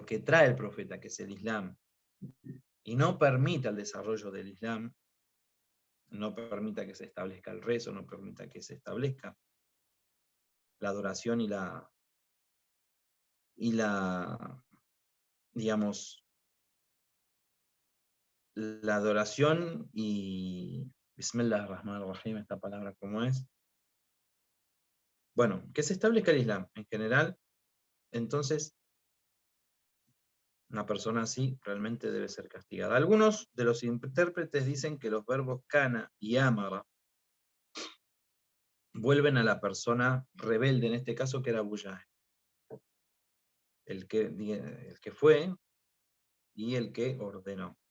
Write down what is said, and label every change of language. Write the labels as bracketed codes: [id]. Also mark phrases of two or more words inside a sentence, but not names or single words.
[es] que trae el profeta, que es el Islam, y no permita el desarrollo del Islam, no permita que se establezca el rezo, no permita que se establezca la adoración digamos, la adoración y [ar] بسم الله الرحمن الرحيم, [es] esta palabra cómo es. Bueno, que se establezca el Islam en general, entonces una persona así realmente debe ser castigada. Algunos de los intérpretes dicen que los verbos kana y amara vuelven a la persona rebelde, en este caso que era Abu Jahl, el que fue y el que ordenó.